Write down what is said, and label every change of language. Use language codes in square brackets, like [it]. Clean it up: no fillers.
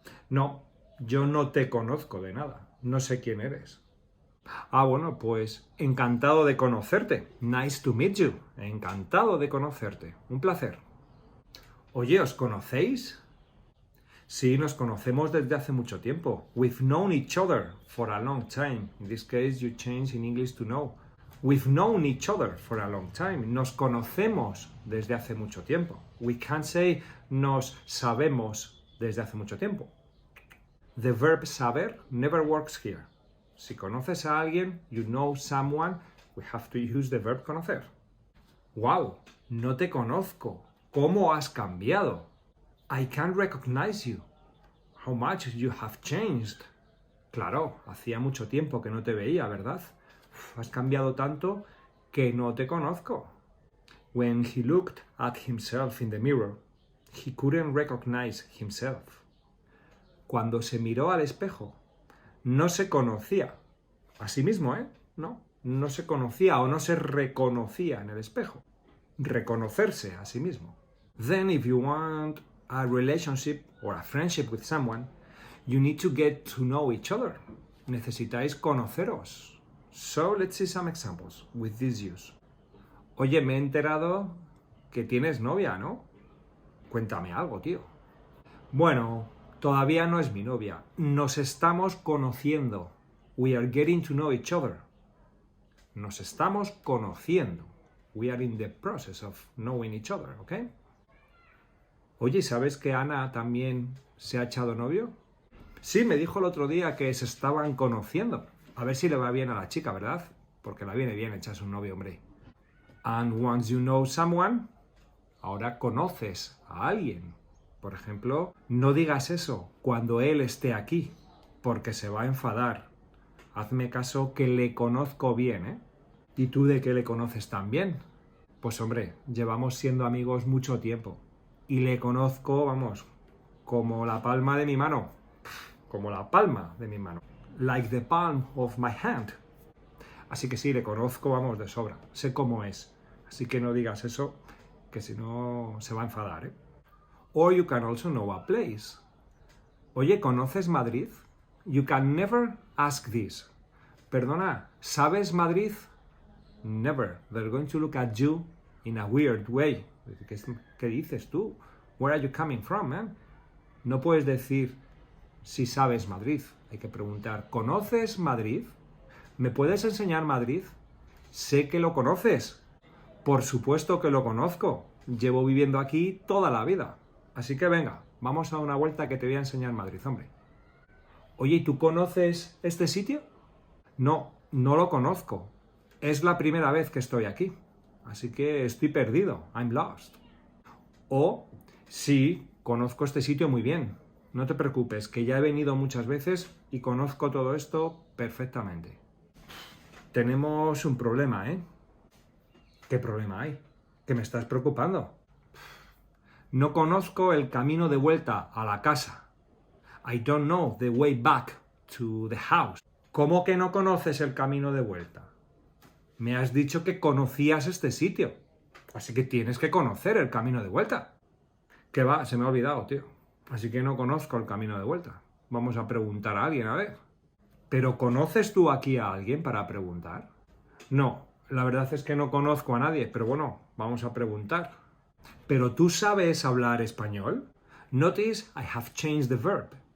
[es] No, yo no te conozco de nada. No sé quién eres. Bueno, pues encantado de conocerte. [en] Nice to meet you. [es] Encantado de conocerte. Un placer. Oye, ¿os conocéis? Sí, nos conocemos desde hace mucho tiempo. [en] We've known each other for a long time. In this case, you change in English to know. We've known each other for a long time. [es] Nos conocemos desde hace mucho tiempo. [en] We can't say [es] nos sabemos desde hace mucho tiempo. [en] The verb saber never works here. [es] Si conoces a alguien, [en] you know someone, we have to use the verb conocer. [es] Wow, no te conozco. ¿Cómo has cambiado? [en] I can't recognize you. How much you have changed. [es] Claro, hacía mucho tiempo que no te veía, ¿verdad? Has cambiado tanto que no te conozco. [en] When he looked at himself in the mirror, he couldn't recognize himself. [es] Cuando se miró al espejo, no se conocía a sí mismo, ¿eh? No se conocía o no se reconocía en el espejo. Reconocerse a sí mismo. [en] Then if you want a relationship or a friendship with someone, you need to get to know each other. [es] Necesitáis conoceros. [en] So let's see some examples with this use. [es] Oye, me he enterado que tienes novia, ¿no? Cuéntame algo, tío. Bueno, todavía no es mi novia. Nos estamos conociendo. [en] We are getting to know each other. [es] Nos estamos conociendo. [en] We are in the process of knowing each other, ¿ok? [es] Oye, ¿sabes que Ana también se ha echado novio? Sí, me dijo el otro día que se estaban conociendo. A ver si le va bien a la chica, ¿verdad? Porque la viene bien echarse un novio, hombre. [en] And once you know someone, [es] ahora conoces a alguien. Por ejemplo, no digas eso cuando él esté aquí, porque se va a enfadar. Hazme caso que le conozco bien, ¿eh? ¿Y tú de qué le conoces tan bien? Pues hombre, llevamos siendo amigos mucho tiempo. Y le conozco, vamos, como la palma de mi mano. Como la palma de mi mano. [en] Like the palm of my hand. [es] Así que sí, le conozco, vamos, de sobra. Sé cómo es. Así que no digas eso, que si no se va a enfadar, ¿eh? [en] Or you can also know a place. [es] Oye, ¿conoces Madrid? [en] You can never ask this. [es] Perdona, ¿sabes Madrid? [en] Never. They're going to look at you in a weird way. [es] ¿Qué dices tú? [en] Where are you coming from, man? [es] No puedes decir si sabes Madrid. Hay que preguntar, ¿conoces Madrid? ¿Me puedes enseñar Madrid? Sé que lo conoces. Por supuesto que lo conozco. Llevo viviendo aquí toda la vida. Así que venga, vamos a una vuelta que te voy a enseñar Madrid, hombre. Oye, ¿y tú conoces este sitio? No, no lo conozco. Es la primera vez que estoy aquí. Así que estoy perdido. [en] I'm lost. [es] O, sí, conozco este sitio muy bien. No te preocupes, que ya he venido muchas veces y conozco todo esto perfectamente. Tenemos un problema, ¿eh? ¿Qué problema hay? ¿Que me estás preocupando? No conozco el camino de vuelta a la casa. [en] I don't know the way back to the house. [es] ¿Cómo que no conoces el camino de vuelta? Me has dicho que conocías este sitio. Así que tienes que conocer el camino de vuelta. ¿Qué va? Se me ha olvidado, tío. Así que no conozco el camino de vuelta. Vamos a preguntar a alguien, a ver. ¿Pero conoces tú aquí a alguien para preguntar? No, la verdad es que no conozco a nadie, pero bueno, vamos a preguntar. ¿Pero tú sabes hablar español? [en] Notice I have changed the verb.